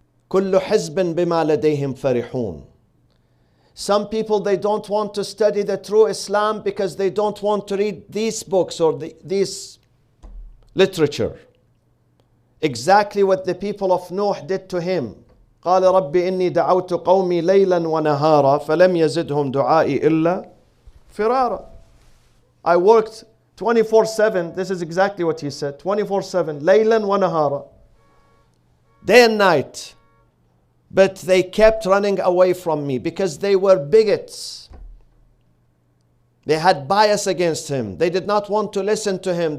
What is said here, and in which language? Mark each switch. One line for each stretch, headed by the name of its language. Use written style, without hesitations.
Arabic: كل حزب بما لديهم فرحون.
English: Some people, they don't want to study the true Islam because they don't want to read these books or these literature. Exactly what the people of Nuh did to him.
Arabic: قال رب إني دعوت قومي ليلا ونهارا فلم يزدهم دعائي إلا فرارا.
English: I worked 24/7. This is exactly what he said. 24/7.
Arabic: ليلا ونهارا.
English: Day and night. But they kept running away from me because they were bigots. They had bias against him. They did not want to listen to him.